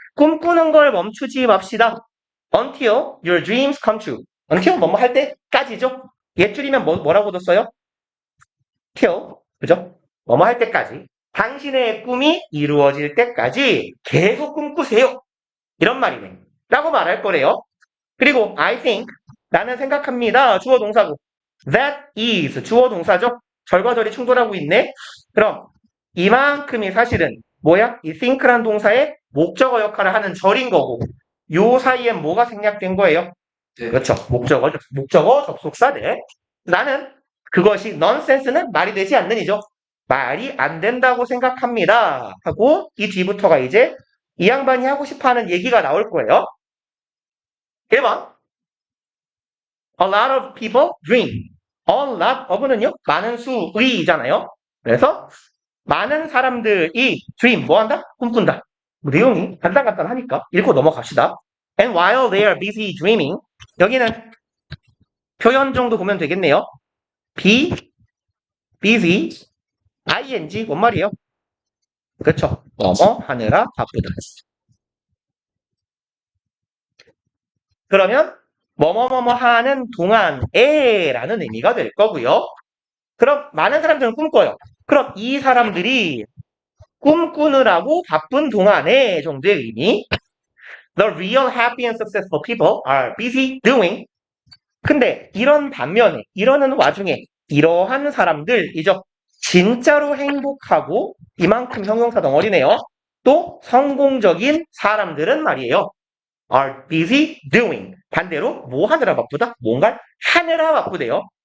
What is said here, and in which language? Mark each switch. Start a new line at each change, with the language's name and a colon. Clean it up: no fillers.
Korean: 꿈꾸는 걸 멈추지 맙시다.
English: Until your dreams come true.
Korean: Until 뭐뭐 할 때까지죠. 옛줄이면 뭐라고도 써요? Till, 그죠? 뭐뭐 할 때까지. 당신의 꿈이 이루어질 때까지 계속 꿈꾸세요. 이런 말이네. 라고 말할 거래요. 그리고
English: I think,
Korean: 나는 생각합니다. 주어 동사고.
English: That is,
Korean: 주어 동사죠? 절과 절이 충돌하고 있네. 그럼 이만큼이 사실은 뭐야? 이 think란 동사의 목적어 역할을 하는 절인 거고 요 사이엔 뭐가 생략된 거예요? 네. 그렇죠. 목적어 접속사대. 나는 그것이 nonsense는 말이 되지 않는 이죠. 말이 안 된다고 생각합니다. 하고 이 뒤부터가 이제 이 양반이 하고 싶어하는 얘기가 나올 거예요. 1번.
English: A lot of people dream.
Korean: A lot of는요. 많은 수의잖아요. 그래서 많은 사람들이 dream 뭐 한다? 꿈꾼다. 뭐 내용이 간단하니까 읽고 넘어갑시다.
English: And while they are busy dreaming
Korean: 여기는 표현 정도 보면 되겠네요.
English: be busy ing
Korean: 뭔 말이에요? 그렇죠. 뭐뭐 하느라 바쁘다. 그러면 뭐뭐뭐뭐 하는 동안에라는 의미가 될 거고요. 그럼 많은 사람들은 꿈꿔요. 그럼 이 사람들이 꿈꾸느라고 바쁜 동안에 정도의 의미.
English: The real happy and successful people are busy doing.
Korean: 근데 이런 반면에 이러는 와중에 이러한 사람들이죠. 진짜로 행복하고 이만큼 형용사 덩어리네요. 또 성공적인 사람들은 말이에요.
English: are busy doing.
Korean: 반대로 뭐 하느라 바쁘다? 뭔가를 하느라 바쁘대요.